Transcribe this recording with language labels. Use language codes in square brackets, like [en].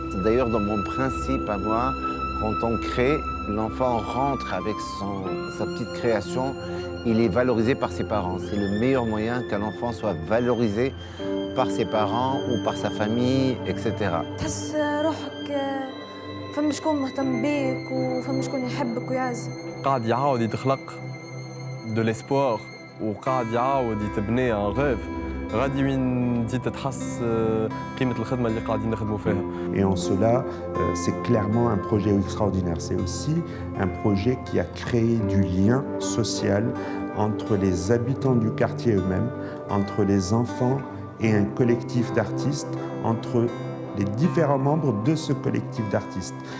[fr] D'ailleurs, dans mon principe à moi, quand on crée, l'enfant rentre avec sa petite création, il est valorisé par ses parents. C'est le meilleur moyen qu'un enfant soit valorisé par ses parents ou par sa famille, etc. [ar] تحس روحك فما شكون مهتم بيك وفما شكون يحبك ويعزك. قاعد يعاود يتخلق [fr] de l'espoir [ar] وقاعد يعاود يتبني ان غيف غادي وين تزيد تتحس قيمة الخدمة اللي قاعدين نخدموا فيها. [fr] Et en cela, c'est clairement un projet extraordinaire. C'est aussi un projet qui a créé du lien social entre les habitants du quartier eux-mêmes, entre les enfants et un collectif d'artistes, entre les différents membres de ce collectif d'artistes.